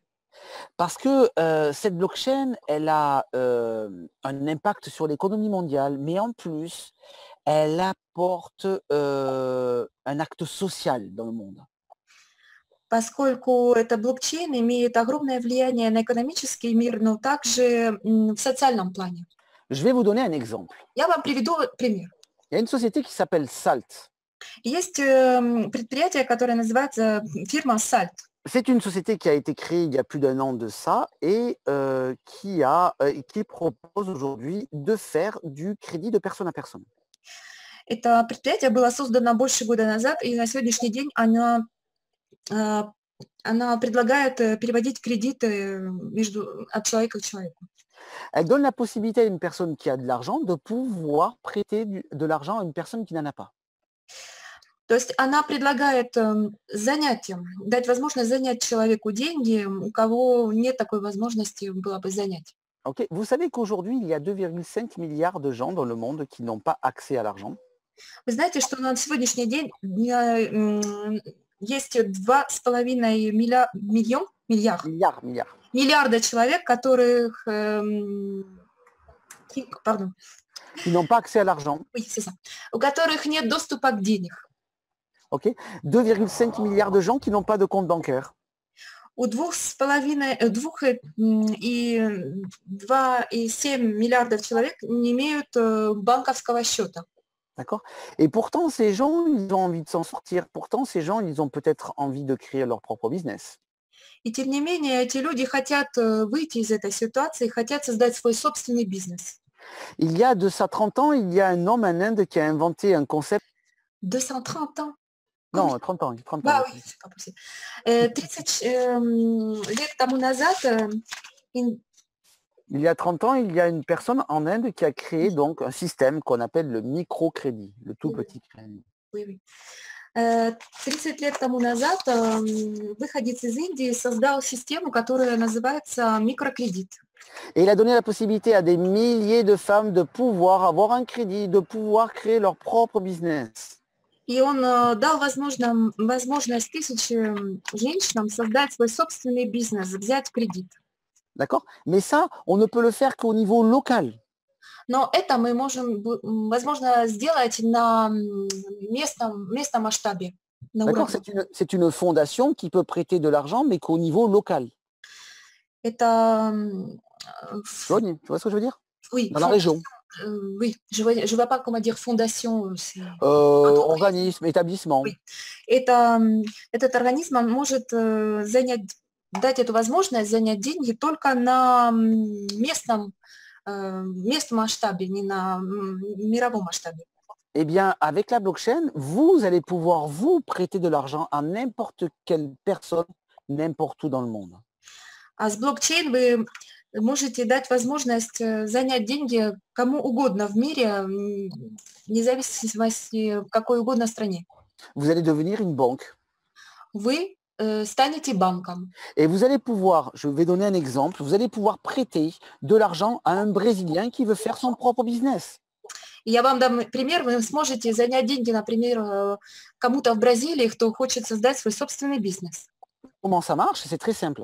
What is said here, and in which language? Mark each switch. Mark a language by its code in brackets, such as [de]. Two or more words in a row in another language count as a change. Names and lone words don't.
[fr] Parce que cette blockchain, elle a un impact sur l'économie mondiale, mais en plus, elle apporte un acte social dans le monde. [ru] Поскольку это блокчейн имеет огромное влияние на экономический мир, но также в социальном плане. [fr] Je vais vous donner un exemple. [ru] Я вам приведу пример. [fr] Il y a une société qui s'appelle Salt. [ru] Есть предприятие, которое называется фирма Salt. [fr] C'est une société qui a été créée il y a plus d'1 an de ça et qui propose aujourd'hui de faire du crédit de personne à personne. [ru] Это предприятие было создано больше года назад, и на сегодняшний день она предлагает переводить кредиты от человека к человеку. [fr] Elle donne la possibilité à une personne qui a de l'argent de pouvoir prêter de l'argent à une personne qui n'en a pas. [ru] То есть она предлагает занятием, дать возможность занять человеку деньги, у кого нет такой возможности было бы занять. [fr] Okay. Vous savez qu'aujourd'hui, il y a 2,5 milliards de gens dans le monde qui n'ont pas accès à l'argent. [ru] Вы знаете, что на сегодняшний день есть 2,5 миллиарда человек, которых [fr] qui n'ont pas accès à l'argent. Oui, c'est ça. [ru] У которых нет доступа к денег. [fr] Okay. 2,5 milliards de gens qui n'ont pas de compte bancaire. [ru] У 2,7 миллиардов человек не имеют банковского счета. [fr] D'accord. Et pourtant, ces gens, ils ont envie de s'en sortir. Pourtant, ces gens, ils ont peut-être envie de créer leur propre business. [ru] И тем не менее, эти люди хотят выйти из этой ситуации, хотят создать свой собственный бизнес. [fr] Il y a de ça 30 ans, il y a un homme en Inde qui a inventé un concept. 230 ans? Non, 30 ans. 30 ans. Да, oui, c'est pas possible. [ru] 30 лет тому назад... [fr] Il y a 30 ans, il y a une personne en Inde qui a créé donc un système qu'on appelle le microcrédit, le tout petit crédit. Oui, oui. [ru] 30 лет тому назад выходец из Индии создал систему, которая называется микрокредит. [fr] Et il a donné la possibilité à des milliers de femmes de pouvoir avoir un crédit, de pouvoir créer leur propre business. [ru] И он дал возможность тысячам женщинам создать свой собственный бизнес, взять кредит. [fr] D'accord? Mais ça, on ne peut le faire qu'au niveau local. [ru] Но это мы можем, возможно, сделать на местном масштабе. [fr] D'accord? C'est une fondation qui peut prêter de l'argent, mais qu'au niveau local. [ru] Это... [fr] Tu vois ce que je veux dire? Oui. Dans la région. Oui, je vois pas comment dire fondation. Organisme, établissement. Oui. [ru] Этот организм может дать эту возможность занять деньги только на местном масштабе, не на мировом масштабе. [fr] Eh bien, avec la blockchain, vous allez pouvoir vous prêter de l'argent à n'importe quelle personne, n'importe où dans le monde. [ru] А с блокчейн вы можете дать возможность занять деньги кому угодно в мире, вне зависимости в какой угодно стране. [fr] Vous allez devenir une banque. [ru] Вы станете банком. [fr] Et vous allez pouvoir, je vais donner un exemple, vous allez pouvoir prêter de l'argent à un Brésilien qui veut faire son propre business. [ru] И я вам дам пример, вы сможете занять деньги, например, кому-то в Бразилии, кто хочет создать свой собственный бизнес. [fr] Comment ça marche? C'est très simple.